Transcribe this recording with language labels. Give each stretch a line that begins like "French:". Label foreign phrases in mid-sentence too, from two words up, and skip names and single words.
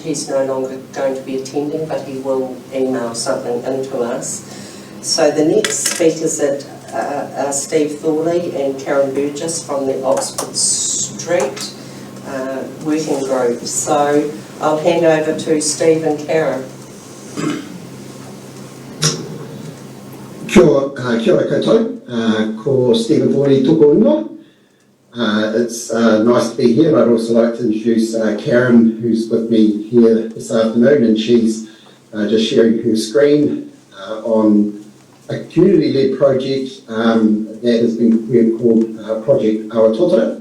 English: He's no longer going to be attending, but he will email something into us. So the next speakers are Steve Thorley and Karen Burgess from the Oxford Street working group. So I'll hand over to Steve and Karen.
Māori: Kia ora koutou, ko Stephen Thorley toko ingoa.
English: It's nice to be here. I'd also like to introduce Karen, who's with me here this afternoon, and she's just sharing her screen on a community-led project that has been called Project Awatotara.